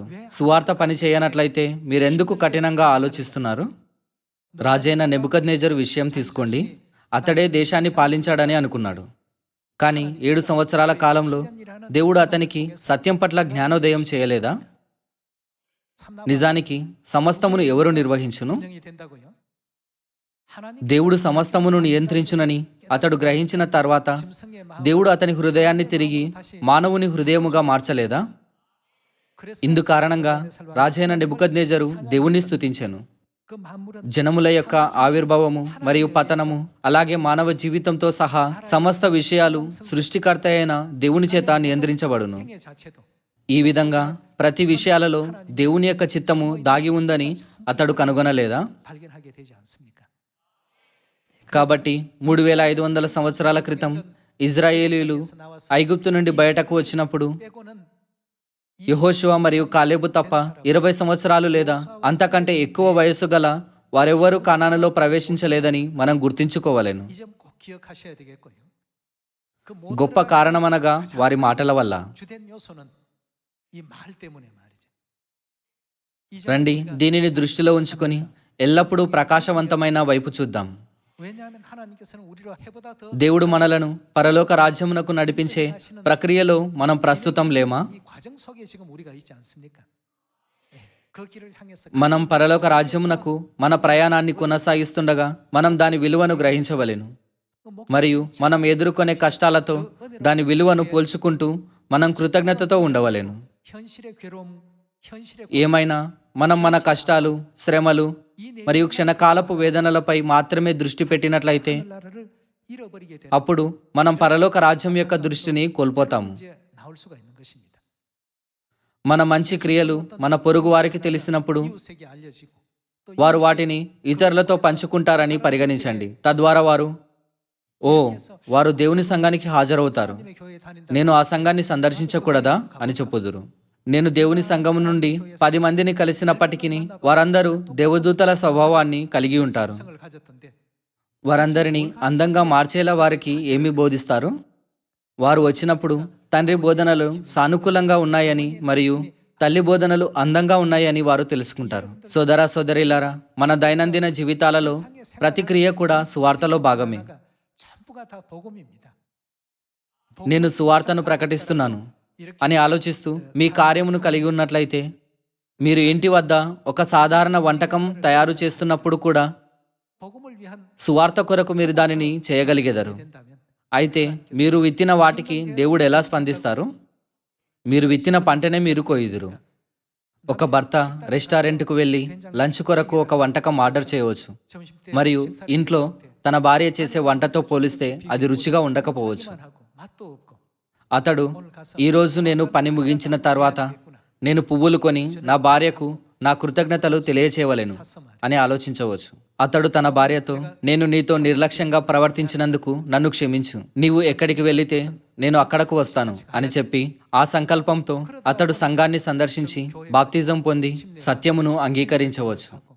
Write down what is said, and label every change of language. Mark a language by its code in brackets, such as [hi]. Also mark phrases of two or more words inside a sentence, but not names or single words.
[te] సువార్త పని చేయనట్లయితే మీరెందుకు కఠినంగా ఆలోచిస్తున్నారు? రాజైన నెబుకద్నెజరు విషయం తీసుకోండి. అతడే దేశాన్ని పాలించాడని అనుకున్నాడు. కానీ 7 సంవత్సరాల కాలంలో దేవుడు అతనికి సత్యం పట్ల జ్ఞానోదయం చేయలేదా? నిజానికి సమస్తమును ఎవరు నిర్వహించును? [ko] 운영이 된다고요? 하나님 [te] దేవుడు సమస్తమును నియంత్రించునని అతడు గ్రహించిన తర్వాత [ko] 짐승의 마음 [te] దేవుడు అతని హృదయాన్ని తిరిగి మానవుని హృదయముగా మార్చలేదా? [ko] 그래서 [te] ఇందు కారణంగా రాజైన నెబుకద్నెజరు దేవుణ్ణి స్తుతించెను. [ko] 그 만물은 [te] జనముల యొక్క ఆవిర్భావము మరియు పతనము అలాగే మానవ జీవితంతో సహా సమస్త విషయాలు సృష్టికర్త అయిన దేవుని చేత నియంత్రించబడును. [ko] 생애 자체도 [te] ఈ విధంగా ప్రతి విషయాలలో దేవుని యొక్క చిత్తము దాగి ఉందని అతడు కనుగొనలేదా? [ko] 발견하게 되지 않습니까? [te] కాబట్టి 3500 సంవత్సరాల క్రితం ఇజ్రాయేలీలు ఐగుప్తు నుండి బయటకు వచ్చినప్పుడు [ko] 빼고는 [te] యెహోషువ మరియు కాలేబు తప్ప 20 సంవత్సరాలు లేదా అంతకంటే ఎక్కువ వయస్సు గల వారెవ్వరూ కానానులో ప్రవేశించలేదని మనం గుర్తించుకోవలెను. [ko] 이 점 꼭 기억하셔야 되겠고요. 그 [te] గొప్ప కారణమనగా వారి మాటల వల్ల. [ko] 주된 요소는 이 말 때문에 말이죠. 이 점, [te] రండి దీనిని దృష్టిలో ఉంచుకొని ఎల్లప్పుడూ ప్రకాశవంతమైన వైపు చూద్దాం. [ko] 왜냐하면 하나님께서는 우리로 해보다 더 [te] దేవుడు మనలను పరలోక రాజ్యమునకు నడిపించే ప్రక్రియలో మనం ప్రస్తుతం లేమా? [ko] 이 과정 속에 지금 우리가 있지 않습니까? 예, 그 길을 향해서 [te] మనం పరలోక రాజ్యమునకు మన ప్రయాణాన్ని కొనసాగిస్తుండగా మనం దాని విలువను గ్రహించవలెను. మరియు మనం ఎదుర్కొనే కష్టాలతో దాని విలువను పోల్చుకుంటూ మనం కృతజ్ఞతతో ఉండవలెను. [ko] 현실의 괴로움, 현실의 [te] ఏమైనా మనం మన కష్టాలు, శ్రమలు మరియు క్షణకాలపు వేదనలపై మాత్రమే దృష్టి పెట్టినట్లయితే [ko] 나라를 잃어버리게 되는 [te] అప్పుడు మనం పరలోక రాజ్యం యొక్క దృష్టిని కోల్పోతాము. [ko] 문제 나올 수가 있는 것입니다. [te] మన మంచి క్రియలు మన పొరుగు వారికి తెలిసినప్పుడు [ko] 이웃에게 알려지고 또 [te] వారు వాటిని ఇతరులతో పంచుకుంటారని పరిగణించండి. తద్వారా వారు ఓ వారు దేవుని సంఘానికి హాజరవుతారు, [ko] 하나님의 교회에 다닌다. [te] నేను ఆ సంఘాన్ని సందర్శించకూడదా అని చెప్పుదురు. నేను దేవుని సంఘం నుండి 10 మందిని కలిసినప్పటికీ వారందరూ దేవదూతల స్వభావాన్ని కలిగి ఉంటారు. [ko] 성을 가졌던데 [te] వారందరినీ అందంగా మార్చేలా వారికి ఏమి బోధిస్తారు? వారు వచ్చినప్పుడు తండ్రి బోధనలు సానుకూలంగా ఉన్నాయని మరియు తల్లి బోధనలు అందంగా ఉన్నాయని వారు తెలుసుకుంటారు. సోదరా సోదరిలారా, మన దైనందిన జీవితాలలో ప్రతి క్రియ కూడా సువార్తలో భాగమే. [ko] 전부가 다 복음입니다. [te] నేను సువార్తను ప్రకటిస్తున్నాను అని ఆలోచిస్తూ మీ కార్యమును కలిగి ఉన్నట్లయితే, మీరు ఇంటి వద్ద ఒక సాధారణ వంటకం తయారు చేస్తున్నప్పుడు కూడా [ko] 복음을 위한 [te] సువార్త కొరకు మీరు దానిని చేయగలిగెదరు. [ko] 된다면 [te] అయితే మీరు విత్తిన వాటికి దేవుడు ఎలా స్పందిస్తారు? మీరు విత్తిన పంటనే మీరు కోయుదురు. ఒక భర్త రెస్టారెంట్కు వెళ్ళి లంచ్ కొరకు ఒక వంటకం ఆర్డర్ చేయవచ్చు [ko] 점심 때 [te] మరియు ఇంట్లో తన భార్య చేసే వంటతో పోలిస్తే అది రుచిగా ఉండకపోవచ్చు. [ko] 하고 맛도 없고 [te] అతడు ఈరోజు నేను పని ముగించిన తర్వాత నేను పువ్వులు కొని నా భార్యకు నా కృతజ్ఞతలు తెలియచేయవలెను అని ఆలోచించవచ్చు. అతడు తన భార్యతో, నేను నీతో నిర్లక్ష్యంగా ప్రవర్తించినందుకు నన్ను క్షమించు, నీవు ఎక్కడికి వెళితే నేను అక్కడకు వస్తాను అని చెప్పి ఆ సంకల్పంతో అతడు సంఘాన్ని సందర్శించి బాప్తిజం పొంది సత్యమును అంగీకరించవచ్చు.